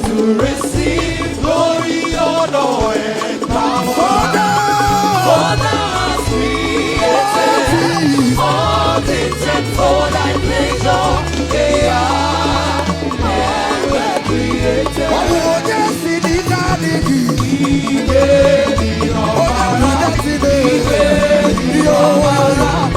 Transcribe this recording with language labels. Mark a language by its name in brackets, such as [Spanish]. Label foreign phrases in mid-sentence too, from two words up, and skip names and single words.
[English] to receive glory, honor, and For thou, for thou hast created all things, and for thy pleasure they are ever created. [Igbo] Ọ bụ onye si n'ike adịghị. Ike dị ọbara. Onye bụ onye si n'ike dị ọbara.